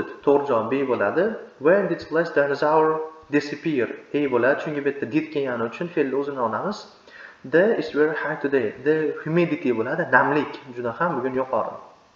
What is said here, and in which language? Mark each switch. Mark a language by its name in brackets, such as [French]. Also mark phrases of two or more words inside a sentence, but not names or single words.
[Uzbek] To'g'ri javob B bo'ladi. [English] When did last dinosaur disappear? [Uzbek] A bo'ladi, chunki bu yerda did kelgani uchun fe'lni o'zini olamiz. [English] The is very high today. The humidity [Uzbek] bo'ladi, namlik juda ham bugun yuqori.